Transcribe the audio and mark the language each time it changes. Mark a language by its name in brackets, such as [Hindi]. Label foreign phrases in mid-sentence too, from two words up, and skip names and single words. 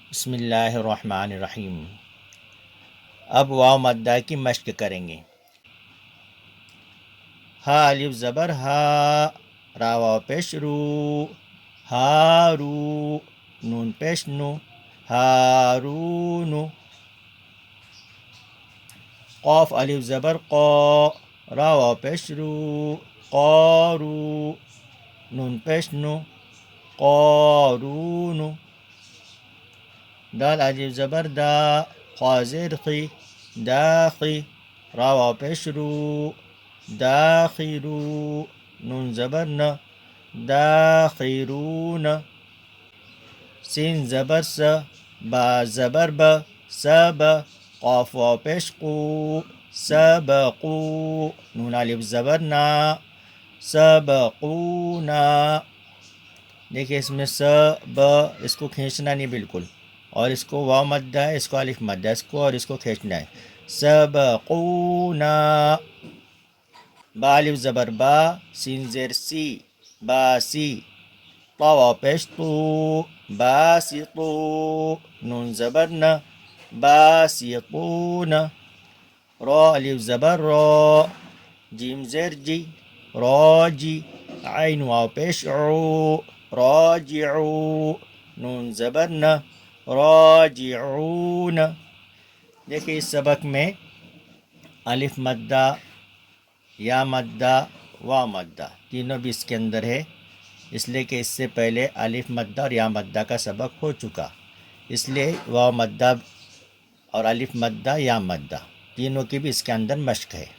[Arabic] بسم اللہ الرحمن الرحیم۔ [Urdu] اب واو مدہ کی مشق کریں گے۔ ہا الف زبر ہا، را واو پیش رو، ہارو، نون پیش نو، ہارونو۔ قاف الف زبر قا، را واو پیش رو، قارو، نون پیش نو، قارونو۔ دال الف زبر دا، خا زیر خی، داخی، را واو پیش رو، داخرو، نون زبر ن، داخرون۔ سین زبر س، با زبر ب، سب، قاف واو پیش قو، سبقو، نون الف زبر نا، سبقونا۔ دیکھیے اس میں س ب، اس کو کھینچنا نہیں بالکل، اور اس کو واو مدہ ہے، اس کو الف مدہ ہے، اس کو اور اس کو کھینچنا ہے۔ سبقونا۔ با الف زبر با، سین زیر سی، باسی، طا واو پیش طو، باسطو، نون زبر ن، باسطون۔ را الف زبر را، جیم زیر جی، راجی، عین واو پیش عو، راجعو، نون زبر ن، راجعون۔ دیکھیے اس سبق میں الف مدہ، یا مدہ، واو مدہ تینوں بھی اس کے اندر ہے، اس لیے کہ اس سے پہلے الف مدہ اور یا مدہ کا سبق ہو چکا، اس لیے واو مدہ اور الف مدہ یا مدہ تینوں کی بھی اس کے اندر مشق ہے۔